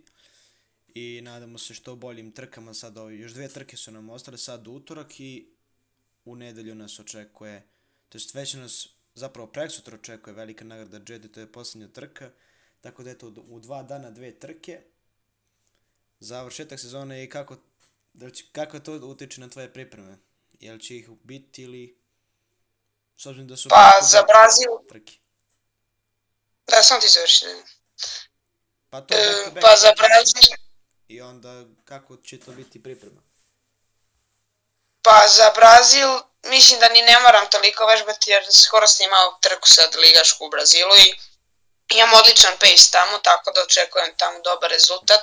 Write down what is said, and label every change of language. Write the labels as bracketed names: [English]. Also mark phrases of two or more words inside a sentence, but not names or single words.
[Serbian] I nadamo se što boljim trkama, sad još 2 trke su nam ostale, sad utorak i u nedelju nas očekuje, to jest već nas zapravo prekosutra očekuje velika nagrada Jedde, to je posljednja trka, tako da eto u 2 dana 2 trke, završetak sezone i kako to utiče na tvoje pripreme, jel će ih biti ili s obzirom da su za Brazil trke? Da, sam ti završio. Pa to je [English] back to back [Serbian] pa za Brazil i onda kako će to biti priprema? Pa za Brazil mislim da ni ne moram toliko vežbati jer skoro sam imao trku sad ligašku u Brazilu i imam odličan pace tamo, tako da očekujem tamo dobar rezultat.